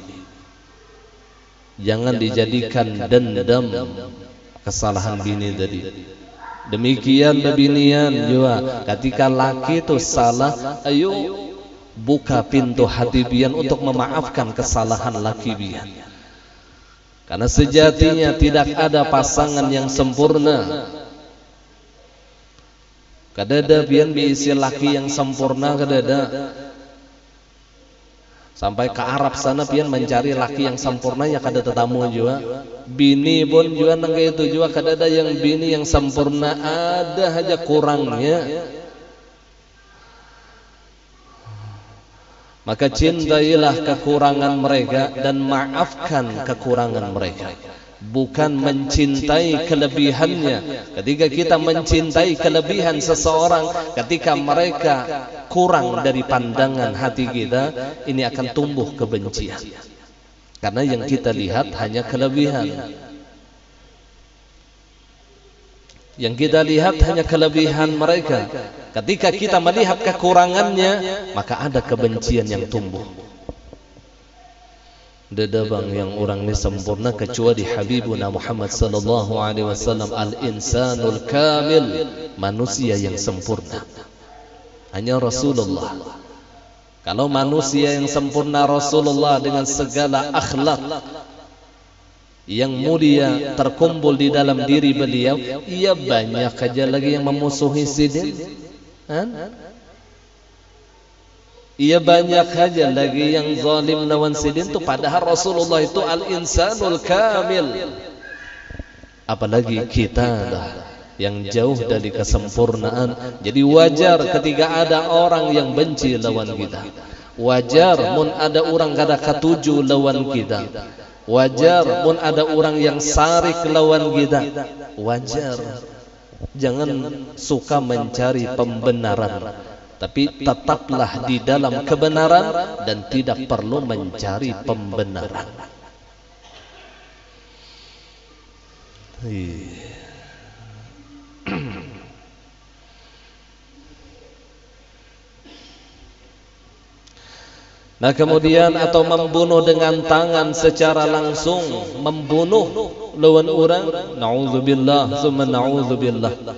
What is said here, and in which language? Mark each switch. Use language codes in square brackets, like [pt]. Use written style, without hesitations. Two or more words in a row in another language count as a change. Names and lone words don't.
[id] Jangan dijadikan dendam kesalahan bini tadi. Demikian binian juga, ketika laki itu salah, ayo buka pintu hati bian untuk memaafkan kesalahan laki bian. Karena sejatinya tidak ada pasangan yang sempurna. [bjn] Kadada bian diisi laki yang sempurna, kadada sampai ke Arab sana pian mencari laki yang sempurna, ya kada tetamu juga. Bini pun juga nang itu juga, kadada yang bini yang sempurna, ada aja kurangnya. [id] Maka cintailah kekurangan mereka dan maafkan kekurangan mereka, bukan mencintai kelebihannya. Ketika kita mencintai kelebihan seseorang, ketika mereka kurang dari pandangan hati kita, ini akan tumbuh kebencian. Karena yang kita lihat hanya kelebihan. Yang kita lihat hanya kelebihan mereka. Ketika kita melihat kekurangannya, maka ada kebencian yang tumbuh. Dada bang yang orang ini sempurna kecuali Habibuna Muhammad [ar] صلى الله عليه وسلم, الإنسان الكامل, [id] manusia yang sempurna. Hanya Rasulullah. Kalau manusia yang sempurna Rasulullah dengan segala akhlak yang mulia terkumpul di dalam diri beliau, ia banyak saja lagi yang memusuhi sidin. Ia banyak saja lagi yang zalim lawan sidin tu, padahal Rasulullah itu [ar] الإنسان الكامل. [id] Apalagi kita yang jauh dari kesempurnaan. Jadi wajar ketika ada orang yang benci lawan kita. [bjn] Wajar mun ada orang kada ketuju lawan kita. Wajar pun ada orang yang sarik lawan kita. [id] Wajar. Jangan suka mencari pembenaran, tapi tetaplah di dalam kebenaran dan tidak perlu mencari pembenaran. Nah kemudian atau membunuh dengan tangan secara langsung, membunuh lawan orang, [ar] نعوذ بالله، ثم نعوذ بالله.